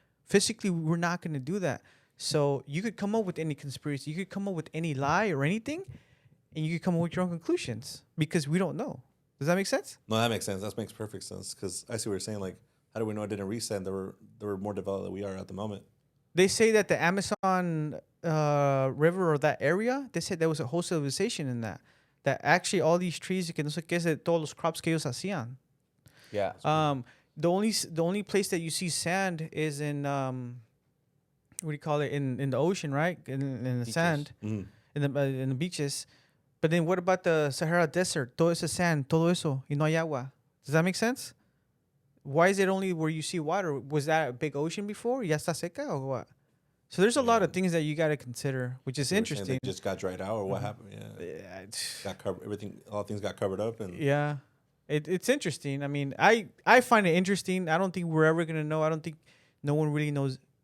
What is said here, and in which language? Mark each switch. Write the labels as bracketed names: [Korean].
[English] Physically, we're not gonna do that. So you could come up with any conspiracy, you could come up with any lie or anything, and you could come up with your own conclusions because we don't know. Does that make sense? No, that makes sense. That makes perfect sense, because I see what you're saying. Like, how do we know it didn't reset? They were more developed than we are at the moment. They say that the Amazon river or that area, they said there was a whole civilization in that. That actually all these trees, [Spanish] que no sé qué es de todos los crops que ellos hacían. [English] Yeah. The only place that you see sand is in what do you call it, in the ocean, right? In the Beaches. sand, Mhm. in the beaches. But then what about the Sahara Desert? [Spanish] Todo ese sand, todo eso, y no hay agua. [English] Does that make sense? Why is it only where you see water? Was that a big ocean before? [Spanish] Ya está seca [English] or what? So there's a lot of things that you got to consider, which is So you're saying interesting. they just got dried out, or what happened? Yeah, Yeah, got covered. Everything, all things got covered up, and yeah. It's interesting. I mean, I find it interesting. I don't think we're ever gonna know. I don't think no one really knows.